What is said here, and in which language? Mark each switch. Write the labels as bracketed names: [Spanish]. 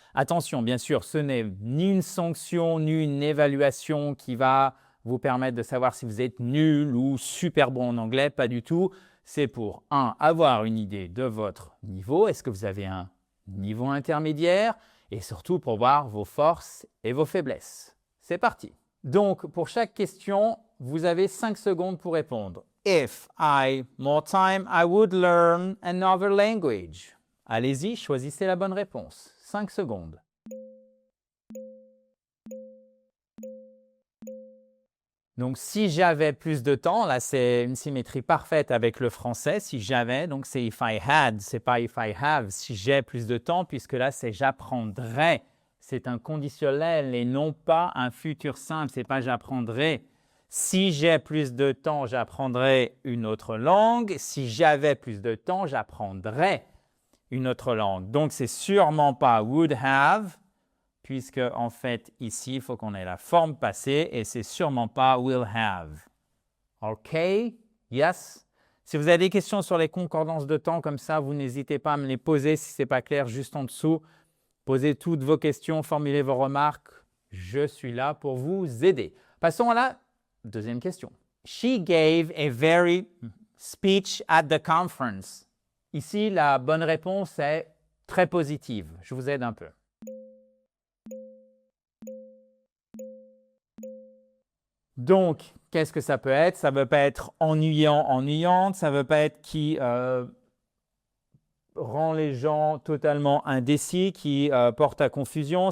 [French] Attention, bien sûr, ce n'est ni une sanction, ni une évaluation qui va vous permettre de savoir si vous êtes nul ou super bon en anglais, pas du tout. C'est pour, 1, avoir une idée de votre niveau. Est-ce que vous avez un niveau intermédiaire? Et surtout pour voir vos forces et vos faiblesses. C'est parti! Donc, pour chaque question, vous avez 5 secondes pour répondre. [English] If I more time, I would learn another language. [French] Allez-y, choisissez la bonne réponse. 5 secondes. Donc, si j'avais plus de temps, là, c'est une symétrie parfaite avec le français. Si j'avais, donc c'est [English] if I had, [French] c'est pas [English] if I have. [French] Si j'ai plus de temps, puisque là, c'est j'apprendrai. C'est un conditionnel et non pas un futur simple. C'est pas j'apprendrai. Si j'ai plus de temps, j'apprendrai une autre langue. Si j'avais plus de temps, j'apprendrais une autre langue. Donc, c'est sûrement pas [English] would have, [French] puisque en fait, ici, il faut qu'on ait la forme passée et c'est sûrement pas [English] will have. [French] OK? Yes? Si vous avez des questions sur les concordances de temps comme ça, vous n'hésitez pas à me les poser si ce n'est pas clair juste en dessous. Posez toutes vos questions, formulez vos remarques. Je suis là pour vous aider. Passons à la deuxième question. [English] She gave a very speech at the conference. [French] Ici, la bonne réponse est très positive. Je vous aide un peu. Donc, qu'est-ce que ça peut être? Ça ne veut pas être ennuyant, ennuyante. Ça ne veut pas être qui rend les gens totalement indécis, qui porte à confusion.